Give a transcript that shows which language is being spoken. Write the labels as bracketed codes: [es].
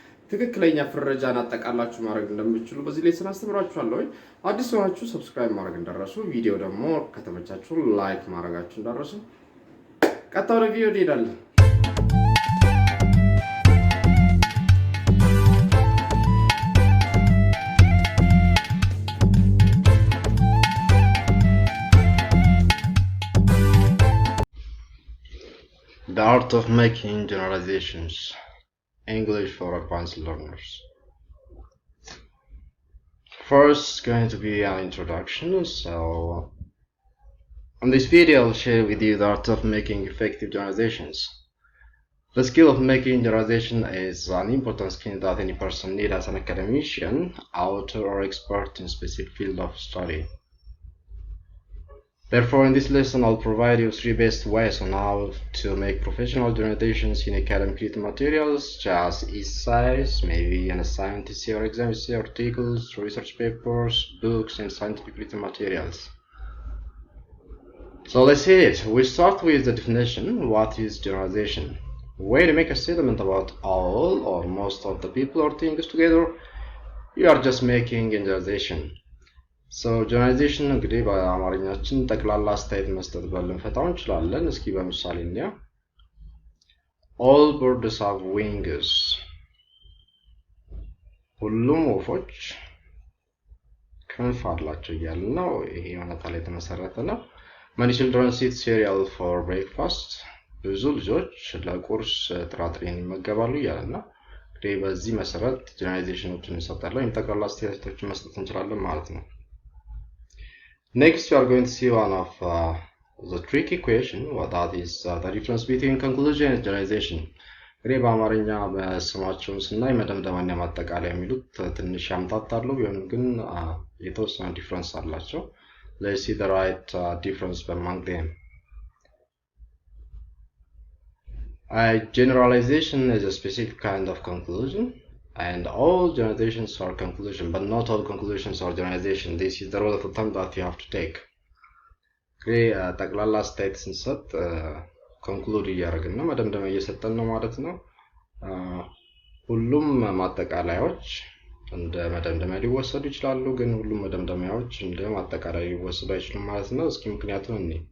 [am] ትክክለኛ ፍረጃን አጠቃላችሁ ማድረግ እንደምትችሉ በዚህ ላይ አስተምራችኋለሁ። አዲስ ሆናችሁ ሰብስክራይብ ማድረግ እንዳትረሱ፣ ቪዲዮ ደግሞ ከተመቻችሁ ላይክ ማድረጋችሁ እንዳትረሱ። ቀጥታ ወደ ቪዲዮ እንሄዳለን። [en] The art of making generalizations. English for advanced learners. First, going to be an introduction. So, on this video, I'll share with you the art of making effective generalizations. The skill of making generalization is an important skill that any person needs as an academician, author, or expert in a specific field of study. Therefore, in this lesson, I'll provide you 3 best ways on how to make professional generalizations in academic written materials, such as essays, maybe an assignment essay or exam essay, articles, research papers, books, and scientific written materials. So let's see it. We start with the definition. What is generalization? When you make a statement about all or most of the people or things together, you are just making a generalization. [am] So generalization እንግዲህ በአማርኛችን ጠቅላላ አስተያየት መስጠት ብለን ፈታው እንችላለን። እስኪ በምሳሌ እንያ [en] all birds have wings. [am] ሁሉም ወፎች ክንፍ አላቸው እያልን ነው። ይሄ እውነታ ላይ የተመሰረተ ነው። [en] Many children eat cereal for breakfast. [am] ብዙ ልጆች ለቁርስ ጥራጥሬን ይመገባሉ እያልን ነው። እንግዲህ በዚህ መሰረት ጀነራላይዜሽኖችን እንሰጣለን ወይም ጠቅላላ አስተያየቶችን መስጠት እንችላለን ማለት ነው። [en] Next, we are going to see one of the tricky question. What that is the difference between conclusion and generalization. [am] እንግዲህ በአማርኛ በስማቸውን ስናይ መደምደማና ማጠቃለያ የሚሉት ትንሽ ያምታታሉ፣ ቢሆንም ግን የተወሰነ ዲፍረንስ አላቸው። [en] Let's see the right difference among them. Generalization is a specific kind of conclusion. And all generalizations are conclusion, but not all conclusions are generalization. This is the rule of thumb that you have to take. Okay, [am] ጠቅላላ አስተያየት ስንሰጥ ኮንክሉድ እያደረግን ነው፣ መደምደሚያ እየሰጠን ነው ማለት ነው። ሁሉም ማጠቃለያዎች እንደ መደምደሚያ ሊወሰዱ ይችላሉ፣ ግን ሁሉም መደምደሚያዎች እንደ ማጠቃለያ ሊወሰዱ አይችሉም ማለት ነው። እስኪ ምክንያቱም እኔ